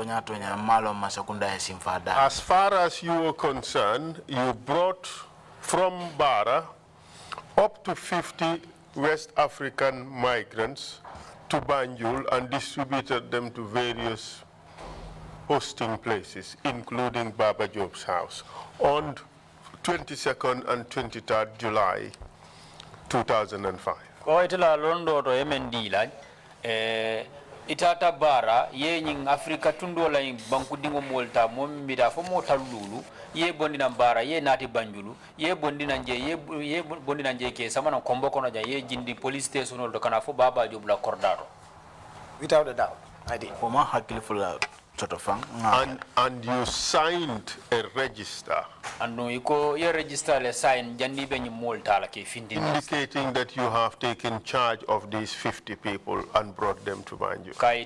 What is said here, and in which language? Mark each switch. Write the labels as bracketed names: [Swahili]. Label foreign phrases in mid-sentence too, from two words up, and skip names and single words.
[English] As far as you were concerned, you brought from Bara up to 50 West African migrants to Banjul and distributed them to various hosting places, including Baba Job's house, on 22nd and 23rd July 2005. [Mandingo] Ko itala londo to MND la itata bara ye nying Afrika tundo la banku dingo molta mom mida fo mota lulu ye bondi na bara ye nati Banjulu ye bondi na nje ye bondi na nje ke sama na kombo kono ja ye jindi [English] police station [Mandingo] do kana fo Baba Job la kordaro. [English] Without a doubt, I did. And you signed a register indicating that you have taken charge of these 50 people and brought them to Banjul.